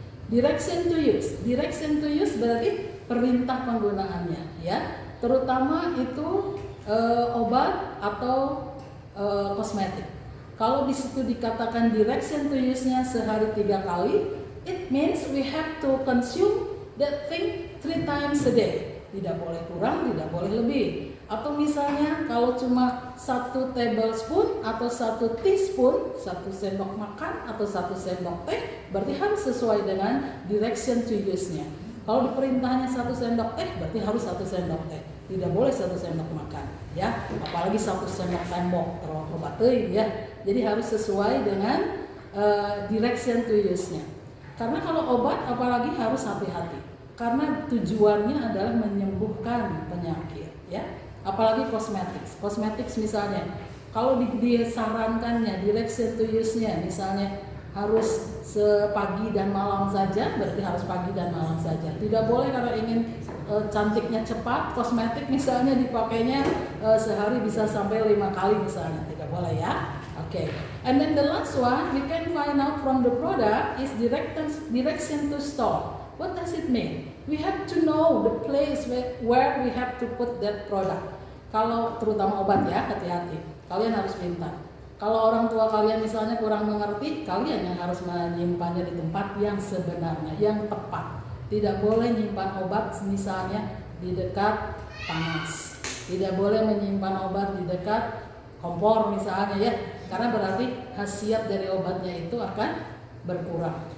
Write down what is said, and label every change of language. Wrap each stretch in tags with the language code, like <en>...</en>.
<id>Direction to use berarti perintah penggunaannya ya, terutama itu obat atau kosmetik. Kalau di situ dikatakan direction to use-nya sehari 3 kali,</id> <en>it means we have to consume that thing 3 times a day.</en> <id>Tidak boleh kurang, tidak boleh lebih. Atau misalnya kalau cuma 1 tablespoon atau 1 teaspoon, 1 sendok makan atau 1 sendok teh, berarti harus sesuai dengan direction to use-nya. Kalau diperintahnya 1 sendok teh, berarti harus 1 sendok teh. Tidak boleh 1 sendok makan, ya. Apalagi 1 sendok tembok terlalu obatin, ya. Jadi harus sesuai dengan direction to use-nya. Karena kalau obat, apalagi harus hati-hati. Karena tujuannya adalah menyembuhkan penyakit, ya. Apalagi kosmetik misalnya. Kalau disarankannya direction to use-nya, misalnya harus sepagi dan malam saja, berarti harus pagi dan malam saja. Tidak boleh kalau ingin cantiknya cepat, kosmetik misalnya dipakainya sehari bisa sampai 5 kali misalnya, tidak boleh ya.</id> <en>Okay. And then the last one we can find out from the product is direction to store. What does it mean? We have to know the place where we have to put that product.</en> <id>Kalau terutama obat ya, hati-hati. Kalian harus pintar. Kalau orang tua kalian misalnya kurang mengerti, kalian yang harus menyimpannya di tempat yang sebenarnya, yang tepat. Tidak boleh menyimpan obat misalnya di dekat panas. Tidak boleh menyimpan obat di dekat kompor misalnya ya, karena berarti khasiat dari obatnya itu akan berkurang.</id>